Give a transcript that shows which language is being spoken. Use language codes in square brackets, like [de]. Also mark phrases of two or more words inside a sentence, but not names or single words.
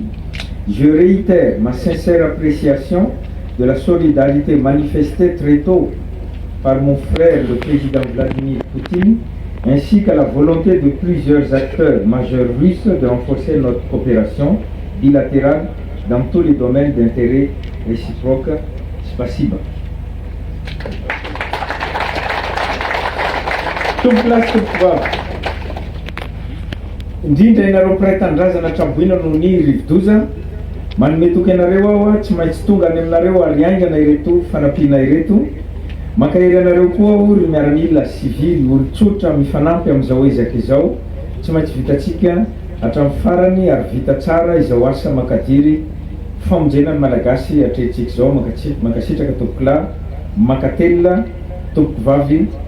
[fr] Je réitère ma sincère appréciation de la solidarité manifestée très tôt par mon frère le président Vladimir Poutine ainsi qu'à la volonté de plusieurs acteurs majeurs russes de renforcer notre coopération bilatérale dans tous les domaines d'intérêt réciproque. [ru] Spasiba. [mg] tompolasy tompovavy indrindra ianareo mpiray-tanindrazana traboina noho ny rivodoza manome toky anareo aho tsy maintsy tonga any aminareo ary aingana ireto fanampiana ireto makahery anareo koa ory miaramila sivily olo-tsotra mifanampy amin'izao ezaka izao tsy maintsy vitatsika hatramin'ny farany ary vita tsara izao asa makadiry famonjena ny malagasy atrehintsika izao mankasitraka tompokolahy makatelina tompovavy